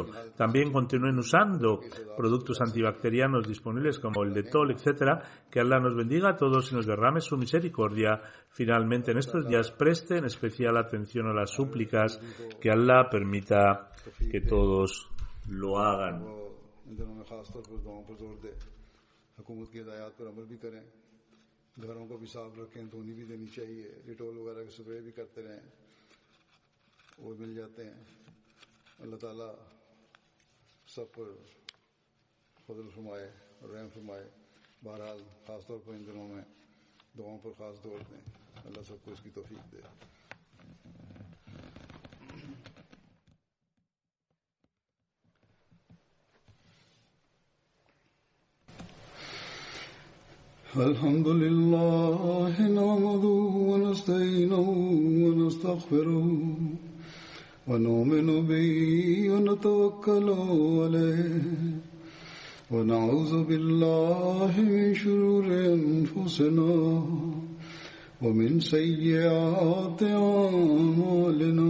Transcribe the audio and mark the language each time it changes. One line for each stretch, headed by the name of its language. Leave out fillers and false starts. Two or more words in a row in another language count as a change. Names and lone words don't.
Spanish: También continúen usando productos antibacterianos disponibles como el Dettol, etc. Que Allah nos bendiga a todos y nos derrame su misericordia. Finalmente, en estos días presten especial atención a las súplicas, que Allah permita que todos lo hagan.
Urdu: گھروں کو بھی صاف رکھیں، دھونی بھی دینی چاہیے، ڈیٹول وغیرہ کے اسپرے بھی کرتے رہیں، وہ مل جاتے ہیں. اللہ تعالیٰ سب پر فضل فرمائے اور رحم فرمائے. بہرحال خاص طور پر ان دنوں میں دعاؤں پر خاص زور دیں. اللہ سب کو اس کی توفیق دے.
Arabic: الحمد لله نحمده ونستعينه ونستغفره ونؤمن به ونتوكل عليه ونعوذ بالله من شرور أنفسنا ومن سيئات أعمالنا